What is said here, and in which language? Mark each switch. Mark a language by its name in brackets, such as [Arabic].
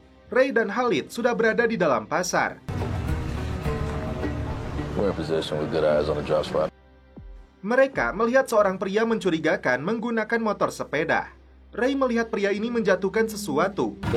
[Indonesian] Ray dan Khalid sudah berada di dalam pasar. [English] We're in position with good eyes on the drop spot. [Indonesian] Mereka melihat seorang pria mencurigakan menggunakan motor sepeda. Ray melihat pria ini menjatuhkan sesuatu.